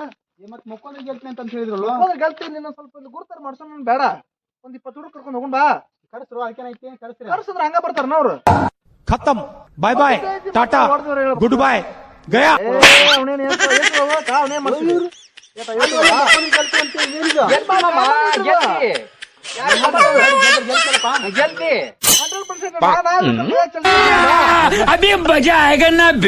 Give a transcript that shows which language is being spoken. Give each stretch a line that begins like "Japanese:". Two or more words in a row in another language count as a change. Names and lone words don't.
Kannada: ಮತ್ ಮಕ್ಕೊಂಡ್ರು ಗೆಲ್ತೀನಿ ಅಂತ ಹೇಳಿದ್ರಲ್ಲ ಗೆಲ್ತೀನಿ ನೀನು ಸ್ವಲ್ಪ ಇಲ್ಲಿ ಗುರುತಾರ ಮಾಡ್ಸೋಣ ಬೇಡ ಒಂದ್ 20 ಹುಡುಗ ಕರ್ಕೊಂಡು ಹೋಗೋಣ ಬಾ ಕರ್ಸ್ರು ಅದಕ್ಕೇನೈತಿ ಕರ್ಸ್ರಿ ಕರ್ಸಿದ್ರೆ ಹಂಗ ಬರ್ತಾರ ಅವ್ರು
Hindi: खत्म
English: bye bye tata good bye
Hindi: गया अभी मजा आएगा ना भिड़